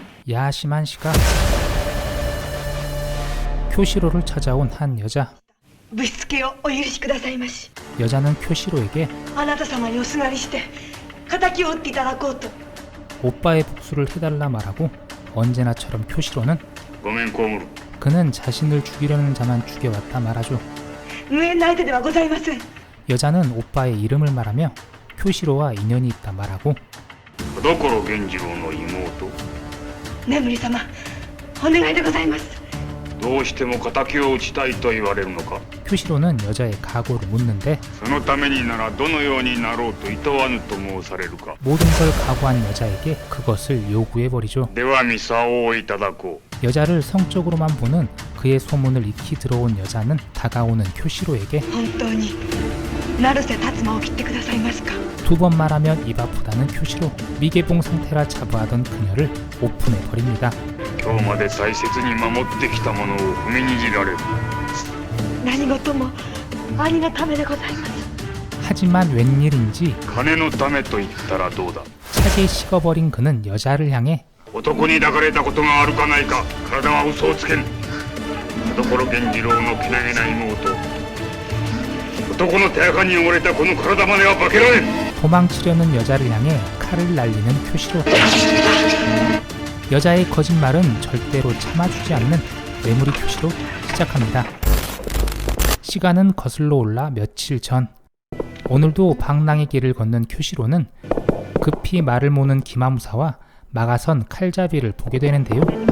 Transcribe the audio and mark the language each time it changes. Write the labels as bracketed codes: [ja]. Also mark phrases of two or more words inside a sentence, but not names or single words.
[ko] 야심한 시각. 쿄시로를 찾아온 한 여자. [ja] ぶしつけをお許しくださいまし。 [ko] 여자는 쿄시로에게 [ja] あなた様におすがりして敵を討っていただこうと。 [ko] 오빠의 복수를 해달라 말하고 언제나처럼 쿄시로는 [ja] ごめんコウムル [ko] 그는 자신을 죽이려는 자만 죽여왔다 말하죠. [ja] 無縁な相手ではございません。 [ko] 여자는 오빠의 이름을 말하며 쿄시로와 인연이 있다 말하고 [ja] 田所源次郎の妹眠り様、お願いでございます。どうしても敵を討ちたいと言われるのか [ko] 쿄시로는 여자의 각오를 묻는데 [ja] そのためにならどのようになろうと厭わぬと申されるか [ko] 모든 걸 각오한 여자에게 그것을 요구해버리죠. [ja] ではミサオをいただこう [ko] 여자를 성적으로만 보는 그의 소문을 익히 들어온 여자는 다가오는 쿄시로에게 [ja] 本当に成瀬達馬を切ってくださいますか。 [ko] 두 번 말하면 입 아프다는 쿄시로. 미개봉 상태라 자부하던 그녀를 오픈해버립니다. [ja] 今日まで大切に守ってきたものを踏みにじられる何事も兄のためでございます。 [ko] 하지만 웬일인지 [ja] 金のためと言ったらどうだ [ko] 차게 식어버린 그는 여자를 향해 [ja] 男に抱かれたことがあるかないか体は嘘をつけん田所源次郎のけなげな妹男の手垢に汚れたこの体までは化けられん [ko] 도망치려는 여자를 향해 칼을 날리는 쿄시로. 여자의 거짓말은 절대로 참아주지 않는 메모리 쿄시로 시작합니다. 시간은 거슬러 올라 며칠 전. 오늘도 방랑의 길을 걷는 쿄시로는 급히 말을 모는 기마무사와 막아선 칼잡이를 보게 되는데요.